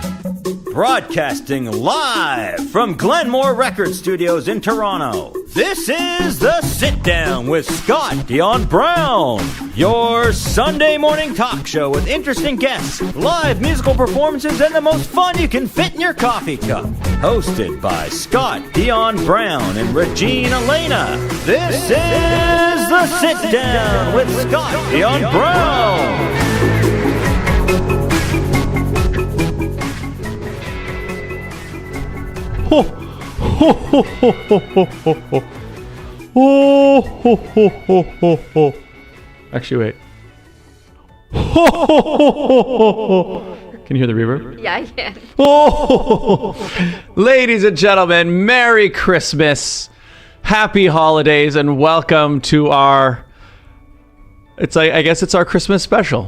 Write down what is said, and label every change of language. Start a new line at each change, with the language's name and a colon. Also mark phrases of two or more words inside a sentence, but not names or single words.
English: Broadcasting live from Glenmore Record Studios in Toronto, this is The Sit Down with Scott Dion Brown, your Sunday morning talk show with interesting guests, live musical performances, and the most fun you can fit in your coffee cup. Hosted by Scott Dion Brown and Regine Alaina, this is The Sit Down with Scott Dion Brown. Ho, ho, ho, ho, ho, ho, ho, ho. Oh, ho, ho, ho, ho, ho. Actually, wait. Ho, ho, ho, ho, ho, ho. Can you hear the reverb? Yeah, I can. Oh, ladies and gentlemen, Merry Christmas, Happy Holidays, and welcome to our. I guess it's our Christmas special.